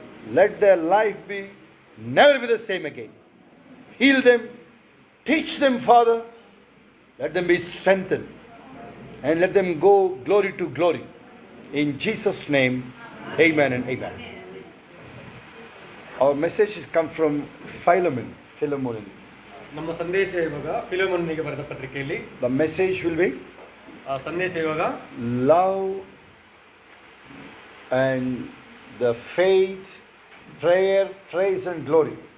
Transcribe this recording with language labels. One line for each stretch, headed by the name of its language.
English: Let their life be never be the same again. Heal them. Teach them, Father. Let them be strengthened. And let them go glory to glory. In Jesus' name, amen and amen. Our message has come from Philemon.
Kannada: ನಮ್ಮ ಸಂದೇಶ ಇವಾಗ ಫಿಲೋಮೋನನಿಗೆ ಬರೆದ ಪತ್ರಿಕೆಯಲ್ಲಿ
English: The message will be
Kannada: ಸಂದೇಶ ಇವಾಗ
English: love and the faith, prayer, praise and glory.